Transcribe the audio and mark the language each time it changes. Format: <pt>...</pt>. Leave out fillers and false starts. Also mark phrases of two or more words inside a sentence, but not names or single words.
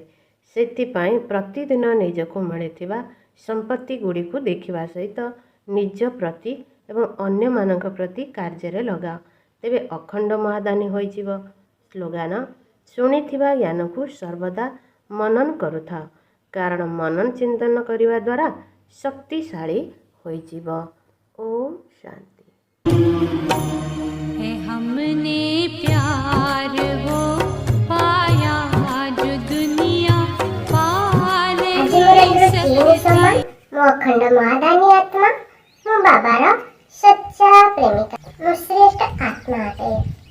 <or>ସେଥିପାଇଁ ପ୍ରତିଦିନ ନିଜକୁ ମିଳିଥିବା ସମ୍ପତ୍ତି ଗୁଡ଼ିକୁ ଦେଖିବା ସହିତ ନିଜ ପ୍ରତି ଏବଂ ଅନ୍ୟମାନଙ୍କ ପ୍ରତି କାର୍ଯ୍ୟରେ ଲଗାଅ। ତେବେ ଅଖଣ୍ଡ ମହାଦାନୀ ହୋଇଯିବ। ସ୍ଲୋଗାନ। ଶୁଣିଥିବା ଜ୍ଞାନକୁ ସର୍ବଦା ମନନ କରୁଥାଅ, କାରଣ ମନନ ଚିନ୍ତନ କରିବା ଦ୍ୱାରା ଶକ୍ତିଶାଳୀ ହୋଇଯିବ। ଓମ୍ ଶାନ୍ତି।</or> <hi>हमने प्यार वो पाया जो दुनिया पार</hi> <or>ଆଜି ମୋର ଏଥର ସମାନ ମୁଁ ଅଖଣ୍ଡ ମହାଦାନୀ ଆତ୍ମା। ମୁଁ ବାବାର ସଚ୍ଚା ପ୍ରେମିକା। ମୁଁ ଶ୍ରେଷ୍ଠ ଆତ୍ମା ଅଟେ।</or>